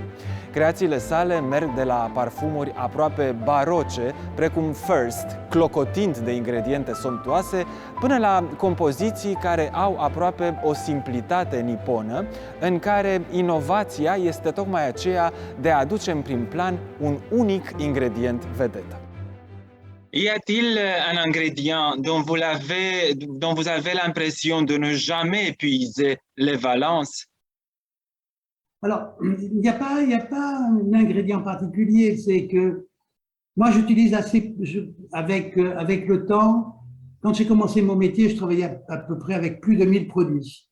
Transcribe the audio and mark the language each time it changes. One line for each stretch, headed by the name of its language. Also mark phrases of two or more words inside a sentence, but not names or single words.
Romanian: Creațiile sale merg de la parfumuri aproape baroce, precum First, clocotind de ingrediente somptuoase, până la compoziții care au aproape o simplitate niponă, în care inovația este tocmai aceea de a aduce în prim plan un unic ingredient vedetă.
French: Y a-t-il un ingrédient dont vous avez l'impression de ne jamais épuiser les valences? Alors, il n'y a pas un ingrédient particulier, c'est que moi j'utilise avec le temps, quand j'ai commencé mon métier, je travaillais à peu près avec plus de 1000 produits.